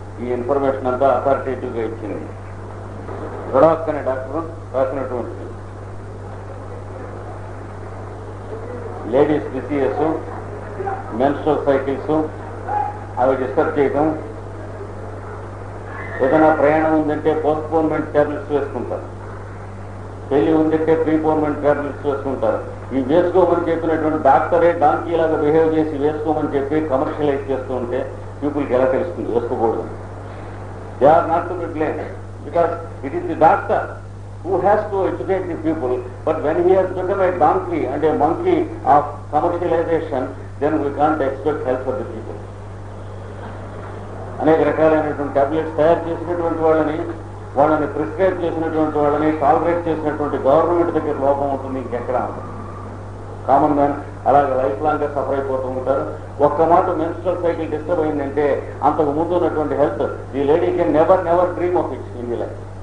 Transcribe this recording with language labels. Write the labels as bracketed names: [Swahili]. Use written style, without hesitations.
[Telugu] ఈ ఇన్ఫర్మేషన్ అంతా అథారిటేటివ్గా ఇచ్చింది. రొడాక్ అనే డాక్టర్ రాసినటువంటి లేడీస్ డిసీజెస్, మెన్స్ట్రల్ సైకిల్స్ అవి డిస్టర్బ్ చేయటం, ఏదైనా ప్రయాణం ఉందంటే పోస్ట్పోన్మెంట్ ట్యాబ్లెట్స్ వేసుకుంటారు, పెళ్లి ఉందంటే ప్రీపోన్మెంట్ ట్యాబ్లెట్స్ వేసుకుంటారు. ఈ వేసుకోమని చెప్పినటువంటి డాక్టరే డాంకీ లాగా బిహేవ్ చేసి వేసుకోమని చెప్పి కమర్షియలైజ్ చేస్తూ ఉంటే పీపుల్కి ఎలా తెలుస్తుంది వేసుకోకూడదు? [English] They are not to be blame, because it is the doctor who has to educate the people, but when he has become a donkey and a monkey of commercialization, then we can't expect help for the people. [Telugu] అనేక రకాలైనటువంటి tablets తయారు చేసినటువంటి వాళ్ళని prescribe చేసినటువంటి వాళ్ళని tolerate చేసినటువంటి government దగ్గర లోపం ఉంటుంది, ఇంకెక్కడ ఉంటుంది. కామన్ మ్యాన్ అలాగే లైఫ్ లాంగ్ గా సఫర్ అయిపోతూ ఉంటారు. ఒక్క మాట మెన్స్ట్రల్ సైకిల్ డిస్టర్బ్ అయిందంటే అంతకు ముందు ఉన్నటువంటి health [English] The lady can never dream of it in the life.